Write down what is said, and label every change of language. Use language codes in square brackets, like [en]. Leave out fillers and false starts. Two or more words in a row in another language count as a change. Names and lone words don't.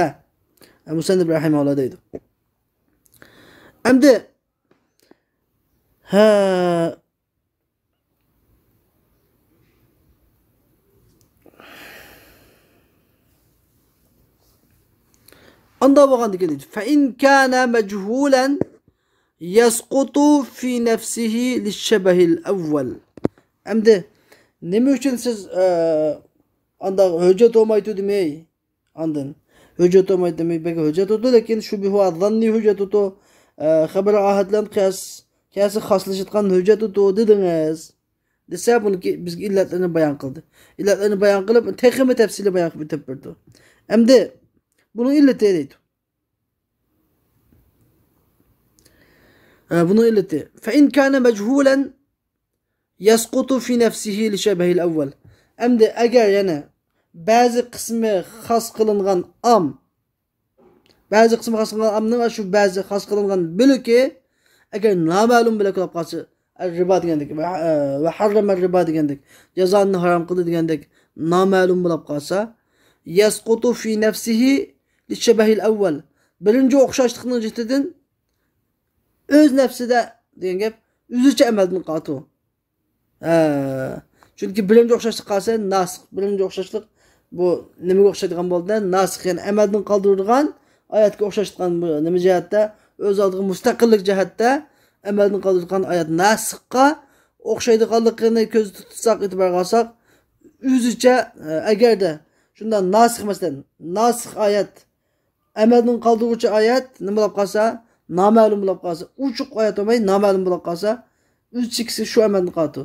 [uz] Musannif rahimahulloh deydi. Endi anda bo'lgandan deydi. [ar] فإن كان مجهولا يسقط في نفسه للشبه الأول. [uz] Endi nima uchun siz anda hujjat olmaydi demay? Andan hujjat olmaydi demay, belki hujjat oldu, lekin shubhi va zanni hujjat oldu. Xabar ahadlan qiyasi xoslashgan hujjat oldu dedingiz. Desa buniki bizga illatlarni bayon qildi. Illatlarni bayon qilib, texmi tafsili bayon qilib berdi. Endi bunun illati deydi. Bunun illati. [ar] فإن كان مجهولا يسقط في نفسه للشبه الأول. [uz] Endi agar yana ba'zi qismi xos qilingan am, ba'zi qismi xos qilingan amning shu ba'zi xos qilingan bo'ligi agar noma'lum bo'lib qolsa, ribo degandek va [ar] حرم الربا [uz] degandek, jazoni harom qildi degandek noma'lum bo'lib qolsa, [ar] يسقط في نفسه للشبه الأول. [uz] Birinchi o'xshashlikning jihatidan o'z nafsida degan gap o'zicha amaldan qoldi. Chunki birinchi o'xshashlik qolsa nasikh, birinchi o'xshashlik bu nimaga o'xshaydigan bo'ldi? Nasikh, ya'ni amaldan qoldirilgan oyatga o'xshashgan nima jihatda, o'z oldiga mustaqillik jihatda amaldan qoldirilgan oyat nasikhga o'xshaydiganligini ko'z tutsak, e'tibor qilsak, o'zicha agarda shundan nasikh, masalan, nasikh oyat amaldan qoldiruvchi oyat nima bo'lib qolsa, noma'lum bo'lib qolsa, uchuq oyat bo'lmay noma'lum bo'lib qolsa, o'zichisi shu amaldan qoldi.